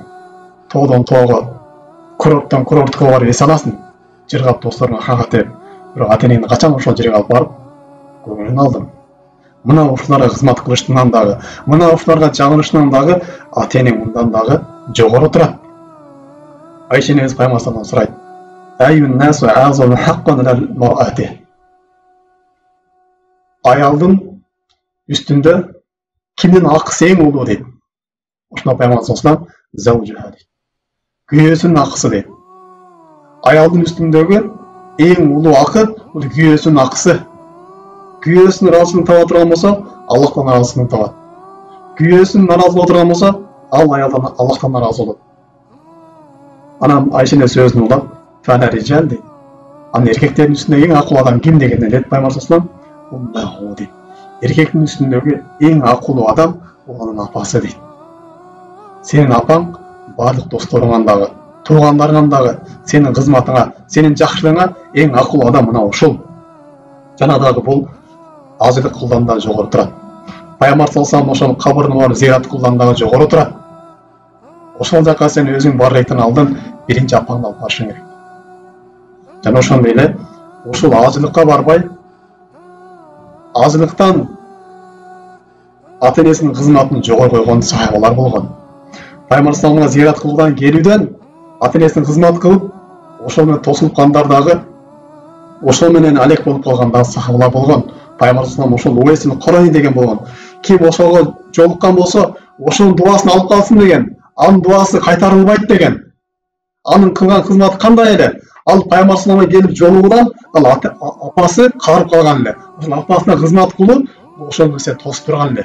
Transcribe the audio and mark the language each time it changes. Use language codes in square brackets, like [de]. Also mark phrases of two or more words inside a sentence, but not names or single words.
[ky] Тоодон тоого, курорттон курортко барып эс аласың. Жыргап досторуңа хакат деп. Бирок ата-энеңди качан ошол жерге алып барып көңүлүн алдың? Мына ушуларга кызмат кылыштыгынан дагы, мына ушуларга жагынышынан дагы ата-энең мындан дагы жогору турат. [ar] Айша энебиз Пайгамбар صلى الله عليه وسلم أي الناس أعظم حقا على المرأة. [ky] Аялдын үстүндө кимдин акысы эң улуу дейт. Ошондо Пайгамбар [ar] صلى الله عليه وسلم زوجها [ky] дейт. Күйөөсүнүн акысы дейт. Аялдын үстүндөгү эң улуу акы бул күйөөсүнүн акысы. Күйөөсүнүн ыраазычылыгын таба турган болсо, Аллахтан ыраазычылыгын табат. Күйөөсүнүн наразы боло турган болсо, ал аялдан Аллахтан наразы болот. Анан Айша эне сөзүн улап, [ar] "فمن الرجال" [ky] дейт. Аны эркектердин үстүндөгү эң акылуу адам ким дегенде дейт Пайгамбар [ar] صلى الله عليه وسلم, [ky] дейт. Эркектин үстүндөгү эң акылуу адам бул анын апасы дейт. Сенин апаң барлык досторуңан дагы, туугандарыңан дагы, сенин кызматыңа, сенин жакшылыгыңа эң акылуу адам мына ошол. Жана дагы бул ажылык кылуудан дагы жогору турат. Пайгамбар [ar] صلى الله عليه وسلم [ky] ошол кабырына барып зиярат кылуудан дагы жогору турат. Ошол жака сен өзүң баргандын алдын биринчи апаңды алып барышың керек. Жана ошондой эле ушул ажылыкка барбай, ажылыктан ата-энесинин кызматын жогору койгон сахабалар болгон. Пайгамбар [ar] صلى الله عليه وسلم [ky] зиярат кылуудан келүүдөн ата-энесине кызмат кылып, ошол менен тосулуп калгандар дагы, ошол менен алек болуп калган дагы сахабалар болгон. Пайгамбар [ar] صلى الله عليه وسلم [ky] ошол Уайсил Корани деген болгон. Ким ошого жолуккан болсо, ошонун дуасын алып калсын деген. Анын дуасы кайтарылбайт деген. Анын кылган кызматы кандай эле? Ал пайгамбар [ar] صلى الله عليه [ky] келип жолугудан ал апасы карып калган эле. Ошол апасына кызмат кылып, ошол нерсе тосуп турган эле.